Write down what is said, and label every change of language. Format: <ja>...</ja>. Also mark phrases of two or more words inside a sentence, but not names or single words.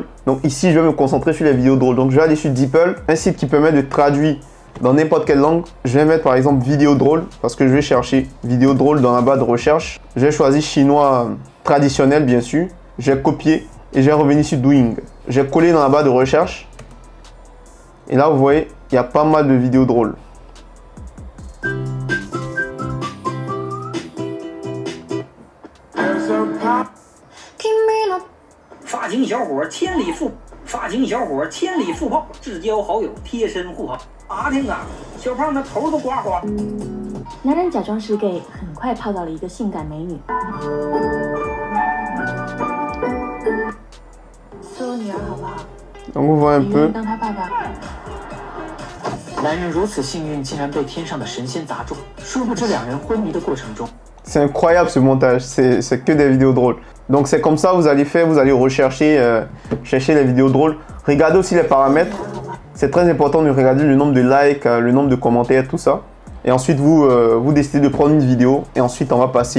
<fr>Donc ici, je vais me concentrer sur les vidéos drôles. Donc je vais aller sur DeepL, un site qui permet de traduire dans n'importe quelle langue. Je vais mettre par exemple vidéo drôle parce que je vais chercher vidéo drôle dans la barre de recherche. Je vais choisir chinois traditionnel, bien sûr. Je vais copier et je vais revenir sur Douyin. Je vais coller dans la barre de recherche. Et là, vous voyez, il y a pas mal de vidéos drôles.</fr> <zh>发型小伙千里赴，发型小伙千里赴泡，至交好友贴身护航。打听啊，小胖那头都刮花。男人假装是 gay， 很快泡到了一个性感美女。做我女儿好不好？</zh> <fr>Donc vous voyez un peu.</fr> <zh>当他爸爸。男人如此幸运，竟然被天上的神仙砸中。殊不知两人昏迷的过程中。</zh> <fr>C'est incroyable ce montage, c'est que des vidéos drôles. Donc c'est comme ça vous allez faire, vous allez rechercher chercher les vidéos drôles. Regardez aussi les paramètres. C'est très important de regarder le nombre de likes, le nombre de commentaires, tout ça. Et ensuite vous décidez de prendre une vidéo et ensuite on va passer.</fr>